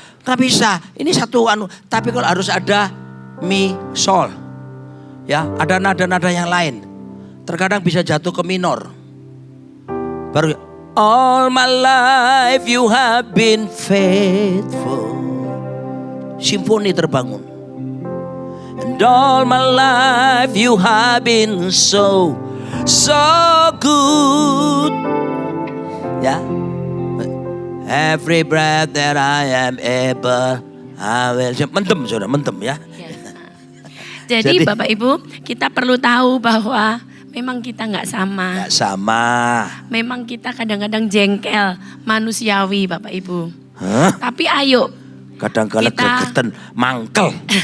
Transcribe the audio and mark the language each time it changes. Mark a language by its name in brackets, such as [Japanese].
[Indonesian] Nggak bisa, ini satu tapi kalau harus ada mi, sol. Ya, ada nada-nada yang lain. Terkadang bisa jatuh ke minor. [English] Baru all my life you have been faithful. [Indonesian] Simfoni terbangun. [English] And all my life you have been so good. Ya. Every breath that I am able, I will. [Indonesian] Mendem, saudara, mendem ya. Jadi Bapak Ibu, kita perlu tahu bahwa memang kita nggak sama. Nggak sama. Memang kita kadang-kadang jengkel, manusiawi Bapak Ibu. Hah? Tapi ayo. [Javanese] Kadang-kadang gegeten, mangkel.